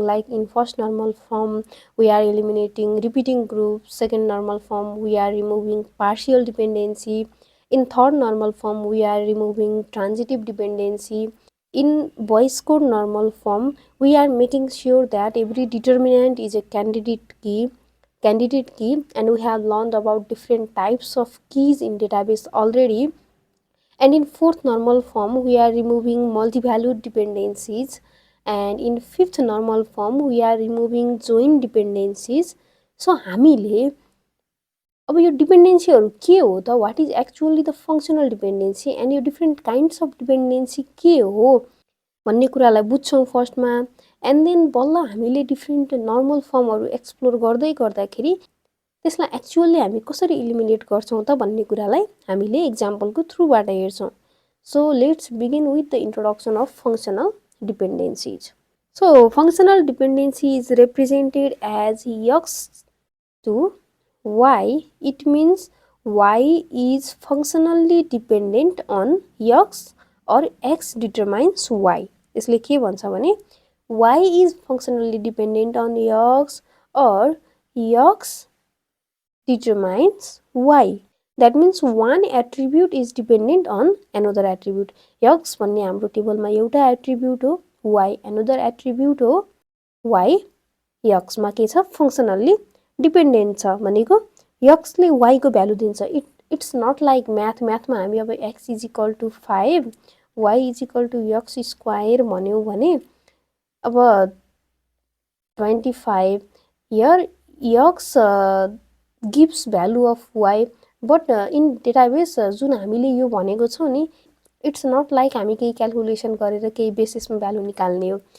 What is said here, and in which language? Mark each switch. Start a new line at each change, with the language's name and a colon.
English: Like in first normal form we are eliminating repeating groups, second normal form we are removing partial dependency, in third normal form we are removing transitive dependency, in voice code normal form we are making sure that every determinant is a candidate key, and we have learned about different types of keys in database already. And in fourth normal form we are removing multi-valued dependencies, and in fifth normal form we are removing joint dependencies.
Nepali: So हामीले अब यो डिपेन्डेन्सीहरू के हो त,
English: what is actually the functional dependency and
Nepali: यो different kinds of dependency के हो भन्ने कुरालाई बुझ्छौँ फर्स्टमा,
English: and then
Nepali: बल्ल हामीले डिफ्रेन्ट नर्मल फर्महरू एक्सप्लोर गर्दै गर्दाखेरि त्यसलाई एक्चुअली हामी कसरी इलिमिनेट गर्छौँ त भन्ने कुरालाई हामीले इक्जाम्पलको थ्रुबाट हेर्छौँ.
English: So let's begin with the introduction of functional dependencies. So functional dependency is represented as x to y. It means y is functionally dependent on x or x determines y.
Nepali: यसले के भन्छ भने
English: y is functionally dependent on x or x determines y. That means one attribute is dependent on another attribute.
Nepali: X भन्ने हाम्रो टेबलमा एउटा attribute हो, y another attribute हो, y x मा के छ फङ्सनल्ली डिपेन्डेन्ट छ भनेको x ले y को भ्यालु दिन्छ.
English: it's not like
Nepali: म्याथमा हामी अब
English: x is equal to 5 y is equal to x square
Nepali: भन्यौँ भने अब 25
English: here x gives value of y, but in database
Nepali: जुन हामीले यो भनेको छौँ नि,
English: it's not like
Nepali: हामी केही क्यालकुलेसन गरेर केही बेसिसमा भ्यालु निकाल्ने हो.